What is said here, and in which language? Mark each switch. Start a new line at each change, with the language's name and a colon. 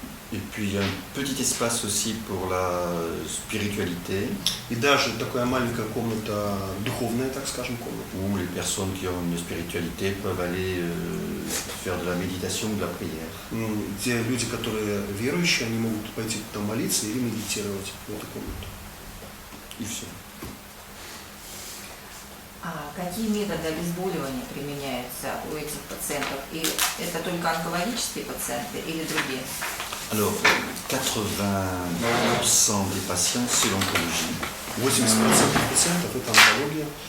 French: Et puis il y a un petit espace aussi pour la spiritualité.
Russian: И даже такая маленькая комната, духовная, так скажем, комната.
French: Où les personnes qui ont une spiritualité peuvent aller faire de la méditation ou de la prière.
Russian: Те люди, которые верующие, они могут пойти там молиться или медитировать в эту комнату. И все. А какие методы обезболивания применяются у этих пациентов? И это только онкологические пациенты или другие?
French: Alors, 80% des patients, c'est l'oncologie.
Russian: 80% пациентов это онкология.